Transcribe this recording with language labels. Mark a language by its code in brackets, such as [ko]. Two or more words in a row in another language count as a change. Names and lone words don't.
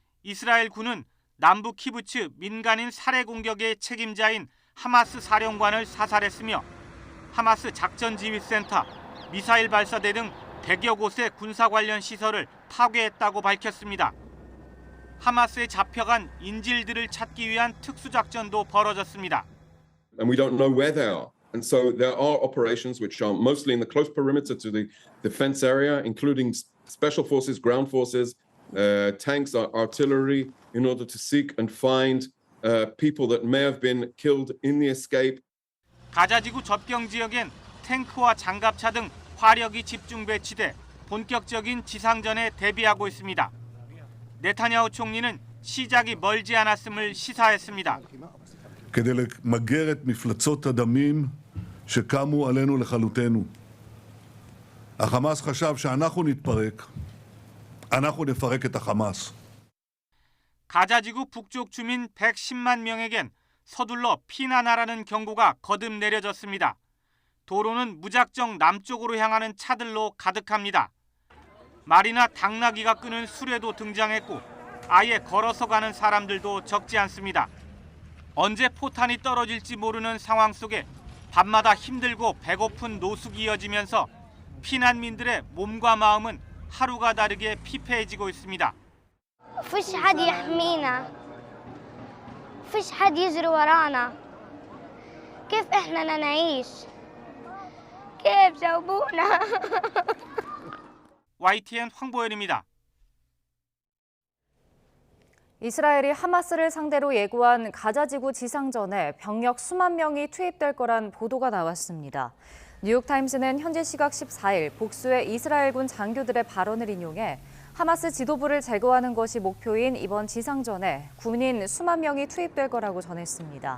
[ko] 이스라엘 군은 남부 키부츠 민간인 살해 공격의 책임자인 하마스 사령관을 사살했으며 하마스 작전지휘센터, 미사일 발사대 등 100여 곳의 군사 관련 시설을 파괴했다고 밝혔습니다. 하마스에 잡혀간 인질들을 찾기 위한 특수작전도 벌어졌습니다. [en] And we don't know where they are. And so there are operations which are mostly in the close perimeter to the defense area, including special forces, ground forces, tanks, artillery, in order to seek and find people that may have been killed in the escape. [ko] 가자지구 접경 지역엔 탱크와 장갑차 등 화력이 집중 배치돼 본격적인 지상전에 대비하고 있습니다. 네타냐후 총리는 시작이 멀지 않았음을 시사했습니다. [he] כדי למגר את מפלצות הדמים שקמו עלינו לכלותנו. החמאס חשב שאנחנו נתפרק, אנחנו נפרק את החמאס. [ko] 가자지구 북쪽 주민 110만 명에겐 서둘러 피난하라는 경고가 거듭 내려졌습니다. 도로는 무작정 남쪽으로 향하는 차들로 가득합니다. 말이나 당나귀가 끄는 수레도 등장했고 아예 걸어서 가는 사람들도 적지 않습니다. 언제 포탄이 떨어질지 모르는 상황 속에 밤마다 힘들고 배고픈 노숙이 이어지면서 피난민들의 몸과 마음은 하루가 다르게 피폐해지고 있습니다. [ar] فيش حد يحمينا فيش حد يجري ورانا كيف احنا نعيش كيف جاوبونا [ko] YTN 황보현입니다. 이스라엘이 하마스를 상대로 예고한 가자지구 지상전에 병력 수만 명이 투입될 거란 보도가 나왔습니다. 뉴욕타임스는 현지 시각 14일 복수의 이스라엘군 장교들의 발언을 인용해 하마스 지도부를 제거하는 것이 목표인 이번 지상전에 군인 수만 명이 투입될 거라고 전했습니다.